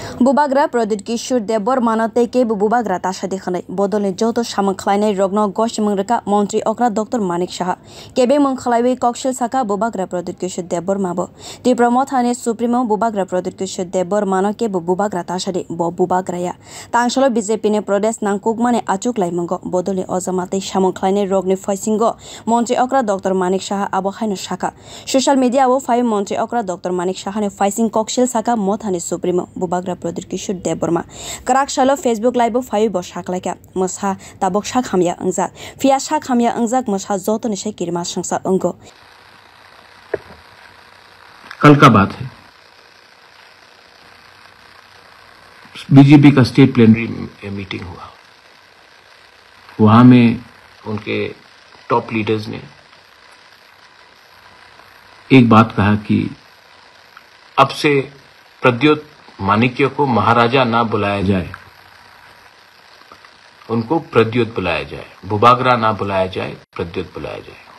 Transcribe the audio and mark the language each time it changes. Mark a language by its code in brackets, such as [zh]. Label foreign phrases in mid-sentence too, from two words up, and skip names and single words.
[trp] बुबाग्रा प्रदीप किशोर देवर मानते के बुबाग्रा ताशा दिखने बदलने जो तो सामन खलायनाय रगनो गोश मंगरका मंत्री अक्रा डॉक्टर मानिक शाह केबे मंखलायवे कौशल साका बुबाग्रा प्रदीप किशोर देवर माबो त्रिपुरा थाने सुप्रीमो बुबाग्रा प्रदीप किशोर देवर मानो के बुबाग्रा ताशा दे बुबाग्राया तांगशलो बीजेपी ने प्रदेश नांगकुकमाने आचुक लाइमंगो बदलने अजामाते सामन खलायनाय रगनि फाइसिंगो मंत्री अक्रा डॉक्टर मानिक शाह आबोखायनो शाखा [en] social media [trp] वो फाइव मंत्री अक्रा डॉक्टर मानिक शाह ने फाइसिंग कौशल साका मोथाने सुप्रीमो बुबाग्रा प्रदीप किशोर देवबर्मा कराक शालो फेसबुक लाइव फाइव बसाखलायका मसा ताबक शाख हामिया अंजाक फिया शाख हामिया अंजाक मसा जोतने से किरमा संसा अंगो। [hi] कल का बात है, बीजेपी का [en] state plenary meeting [hi] हुआ। वहां में उनके [en] top leaders [hi] ने एक बात कहा कि अब से प्रद्योत माणिक्य को महाराजा ना बुलाया जाए, उनको प्रद्योत बुलाया जाए, बुबाग्रा ना बुलाया जाए, प्रद्योत बुलाया जाए।